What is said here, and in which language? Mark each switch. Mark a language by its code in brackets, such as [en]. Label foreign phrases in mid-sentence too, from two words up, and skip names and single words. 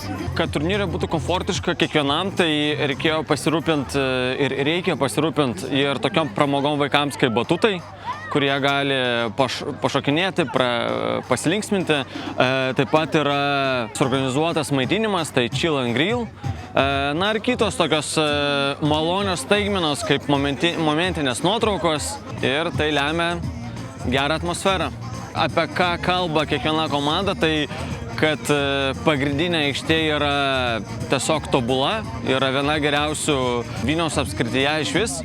[lt] Kad turnyrai būtų komfortiška kiekvienam, tai reikėjo pasirūpinti ir reikia pasirūpinti ir tokiom pramogom vaikams kaip batutai, kurie gali pašokinėti, pasilinksminti. Taip pat yra suorganizuotas maitinimas, tai [en] chill and grill. [lt] Na ir kitos tokios malonios staigmenos, kaip momentinės nuotraukos, ir tai lemia gerą atmosferą. Apie ką kalba kiekviena komanda, tai kad pagrindinė aikštė yra tiesiog tobula, yra viena geriausių Vilniaus apskrityje išvis.